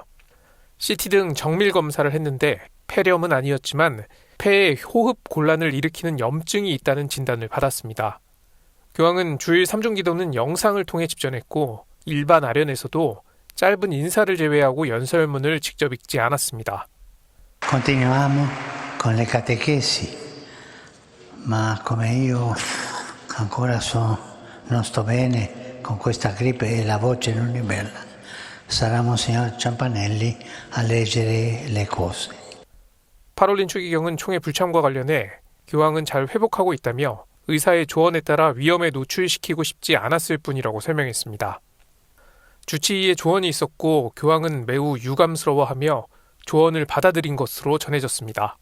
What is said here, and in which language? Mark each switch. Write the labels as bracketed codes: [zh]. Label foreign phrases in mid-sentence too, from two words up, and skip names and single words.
[ko] CT 등 정밀 검사를 했는데 폐렴은 아니었지만 폐에 호흡 곤란을 일으키는 염증이 있다는 진단을 받았습니다. 교황은 주일 3중 기도는 영상을 통해 집전했고 일반 아련에서도 짧은 인사를 제외하고 연설문을 직접 읽지 않았습니다. [it] Continuiamo con le catechesi, ma come io ancora non sto bene con questa gripe e la voce non è bella. sarà Monsignor Ciampanelli a leggere le cose. [ko] 파롤린 추기경은 총회 불참과 관련해 교황은 잘 회복하고 있다며 의사의 조언에 따라 위험에 노출시키고 싶지 않았을 뿐이라고 설명했습니다. 주치의의 조언이 있었고 교황은 매우 유감스러워하며 조언을 받아들인 것으로 전해졌습니다.